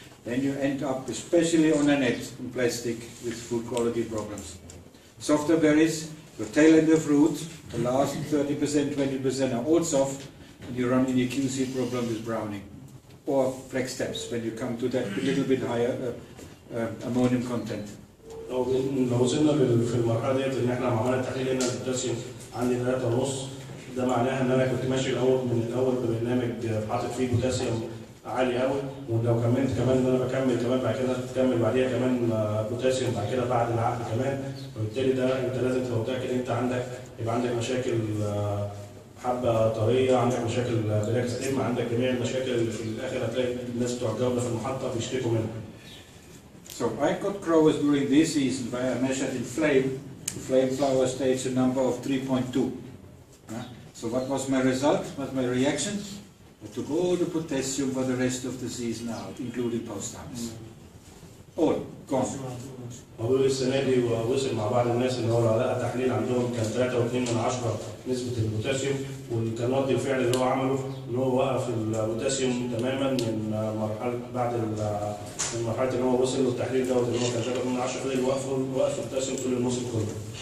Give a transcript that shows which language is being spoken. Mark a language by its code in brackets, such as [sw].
[en] Then you end up, especially on a net in plastic, with fruit quality problems. Softer berries, your tail end of fruit, the last 30%, 20% are all soft, and you run into a QC problem with browning. Or flex steps when you come to that little bit higher ammonium content. [ar] لو وصلنا في المرحله ديت ان احنا عملنا تحليل هنا البوتاسيوم عندي 3.5، ده معناها ان انا كنت ماشي من الاول ببرنامج حاطط فيه بوتاسيوم عالي قوي، ولو كملت كمان ان انا بكمل كمان بعد كده تكمل بعديها كمان بوتاسيوم بعد كده بعد العقد كمان، وبالتالي ده انت لازم تبقى متاكد انت يبقى عندك مشاكل حبه طريه، عندك مشاكل بلاك ستيم، عندك جميع المشاكل اللي في الاخر هتلاقي الناس بتوع الجوده في المحطه بيشتكوا منها. [en] So I got growers during this season where I measured in flame flower stage a number of 3.2. So what was my result? What was my reaction? I took all the potassium for the rest of the season out, including post-harvest. All gone. [ar] موضوع السنه دي وصل مع بعض الناس ان هو لقى تحليل عندهم كان 3.2 نسبه البوتاسيوم، وكان رد الفعل اللي هو عمله ان هو وقف البوتاسيوم تماما من مرحله بعد من مرحله ان هو وصل له التحليل دوت اللي هو كان 3.2، فضل وقف البوتاسيوم طول الموسم كله.